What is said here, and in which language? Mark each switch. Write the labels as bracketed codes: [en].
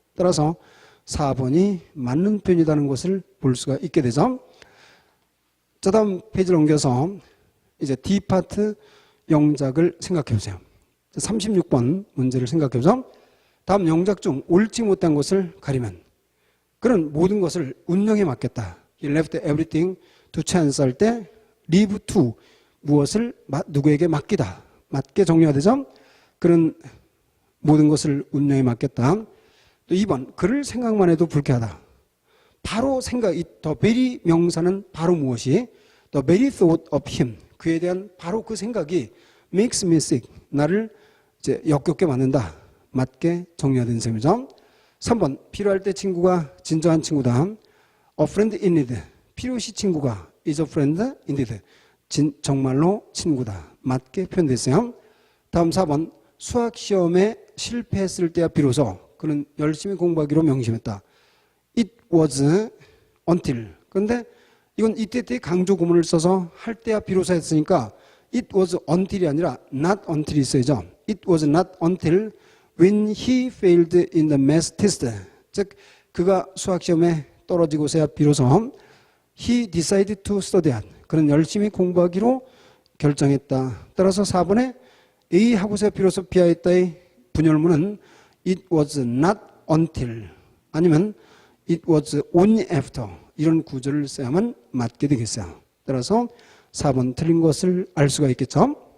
[ko] 따라서 4번이 맞는 표현이라는 것을 볼 수가 있게 되죠. 자, 다음 페이지를 옮겨서 이제 D파트 영작을 생각해 보세요. 36번 문제를 생각해 보죠. 다음 영작 중 옳지 못한 것을 가리면 그는 모든 것을 운명에 맡겼다. [en] He left everything to chance 할 때 leave to [ko] 무엇을 누구에게 맡기다. 맞게 정리가 되죠. 그는 모든 것을 운명에 맡겼다. 또 2번 그를 생각만 해도 불쾌하다. 바로 생각, 더 베리 명사는 바로 무엇이 [en] The very thought of him. [ko] 그에 대한 바로 그 생각이 [en] makes me sick. [ko] 나를 이제 역겹게 만든다. 맞게 정리가 된 셈이죠. 3번. 필요할 때 친구가 진정한 친구다. [en] A friend in need. [ko] 필요시 친구가 [en] is a friend indeed. [ko] 정말로 친구다. 맞게 표현됐어요. 다음 4번. 수학 시험에 실패했을 때야 비로소 그는 열심히 공부하기로 명심했다. [en] It was until. [ko] 그런데 이건 이때 강조 구문을 써서 할 때야 비로소 했으니까 it was until이 아니라 not until이 있어야죠. [en] It was not until when he failed in the math test. [ko] 즉 그가 수학 시험에 떨어지고서야 비로소 [en] he decided to study hard. [ko] 그는 열심히 공부하기로 결정했다. 따라서 4번에 A 하고서 비로소 B하였다의 분열문은 it was not until 아니면 it was only after 이런 구조를 써야만 맞게 되겠어요. 따라서 4번 틀린 것을 알 수가 있겠죠.